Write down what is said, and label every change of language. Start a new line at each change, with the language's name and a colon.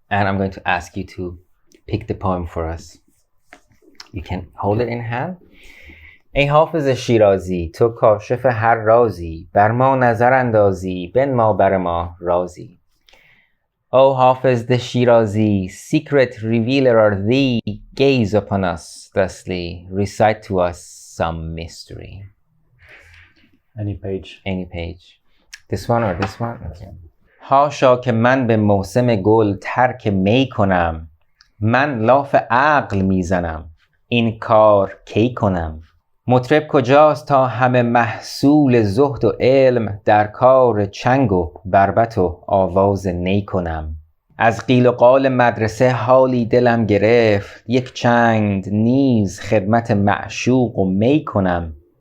English: And I'm going to ask you to pick the poem for us. You can hold it in hand.
Persian: ای حافظ شیرازی، تو کاشف هر رازی، بر ما نظر اندازی، بنما بر ما رازی.
English: O Hafez the Shirazi, secret revealer are thee, gaze upon us thusly, recite to us some mystery. Any page. Any page. This one or this one? Okay.
Persian: هاشا که من به موسم گل ترک می کنم، من لاف عقل میزنم، این کار کی کنم؟ مطرب کجاست تا همه محصول زهد و علم در کار چنگ و بربط و آواز نی کنم؟ از قیل و قال مدرسه حالی دلم گرفت، یک چند نیز خدمت معشوق و می کنم.